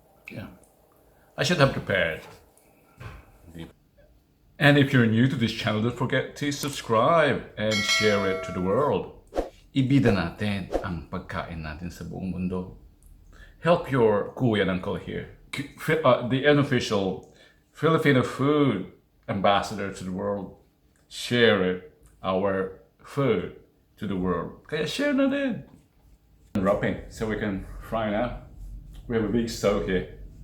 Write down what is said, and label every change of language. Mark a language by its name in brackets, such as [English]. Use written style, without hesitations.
[English] Yeah, I should have prepared. And if you're new to this channel, don't forget to subscribe and share it to the world. [Filipino] Ibida natin ang pagkain natin sa buong mundo. [English] Help your kuya and uncle here. The unofficial Filipino food ambassador to the world. Share it, our food, to the world. [Filipino] Kaya share na din. [English] Wrapping so we can fry now. We have a big stove here.